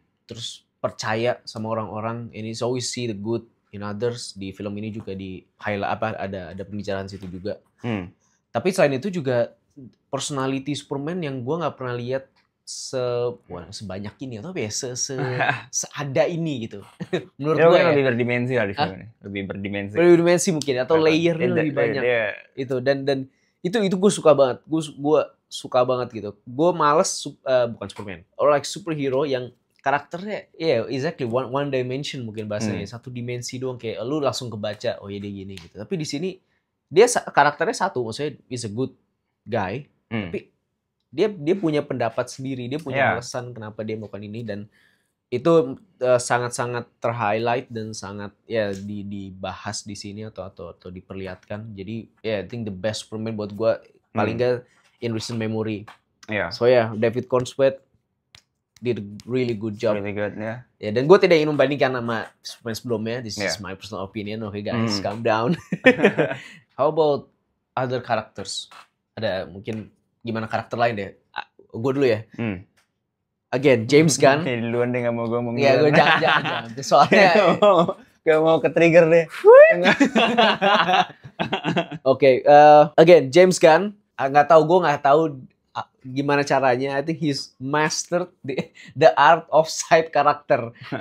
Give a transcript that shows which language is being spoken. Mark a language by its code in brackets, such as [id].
[id] Terus percaya sama orang-orang, [en] and he's always see the good in others. [id] Di film ini juga di highlight ada pembicaraan situ juga. Tapi selain itu juga personality Superman yang gue nggak pernah lihat sebanyak ini, atau ya seada ini gitu. Menurut gue lebih berdimensi lah di film ini. Lebih berdimensi mungkin, atau layernya lebih banyak. Itu dan itu gue suka banget. Gue suka banget gitu. Gue males bukan Superman, or like superhero yang karakternya [en] exactly one dimension [id] mungkin bahasanya. Satu dimensi doang, kayak lu langsung kebaca oh ya dia gini gitu. Tapi di sini dia karakternya satu, maksudnya [en] is a good guy, [id] tapi dia punya pendapat sendiri, dia punya alasan kenapa dia melakukan ini, dan itu sangat-sangat ter-highlight dan sangat dibahas di sini atau diperlihatkan. [en] Jadi I think the best Superman [id] buat gue paling nggak [en] in recent memory. So David Cornsweet did a really good job. Really good, [id] dan gue tidak ingin membandingkan sama Superman sebelumnya. [en] This is my personal opinion. Okay guys, calm down. How about other characters? [id] Ada mungkin gimana karakter lain deh? Gue dulu ya. Again, James Gunn. Duluan deh, gak mau gue ngomong. Iya, gue jangan. Soalnya gak mau ke-trigger deh. Oke, again, James Gunn. Gue nggak tahu gimana caranya. [en] I think he's mastered the art of side character.